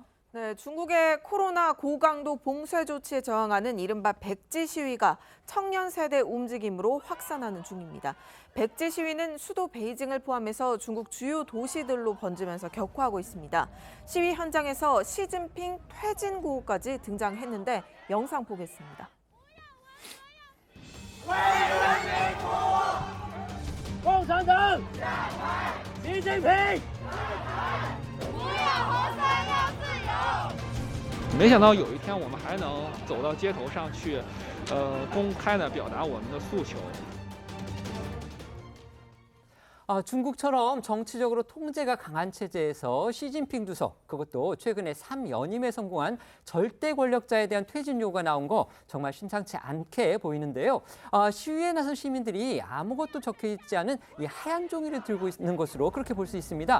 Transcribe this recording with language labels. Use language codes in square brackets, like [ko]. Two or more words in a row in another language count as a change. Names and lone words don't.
[ko] 네, 중국의 코로나 고강도 봉쇄 조치에 저항하는 이른바 백지 시위가 청년 세대 움직임으로 확산하는 중입니다. 백지 시위는 수도 베이징을 포함해서 중국 주요 도시들로 번지면서 격화하고 있습니다. 시위 현장에서 시진핑 퇴진 구호까지 등장했는데 영상 보겠습니다. [zh] 共产党，习近平，没想到有一天我们还能走到街头上去，公开地表达我们的诉求。 [ko] 중국처럼 정치적으로 통제가 강한 체제에서 시진핑 주석, 그것도 최근에 3연임에 성공한 절대 권력자에 대한 퇴진 요구가 나온 거 정말 심상치 않게 보이는데요. 시위에 나선 시민들이 아무것도 적혀 있지 않은 이 하얀 종이를 들고 있는 것으로 그렇게 볼 수 있습니다.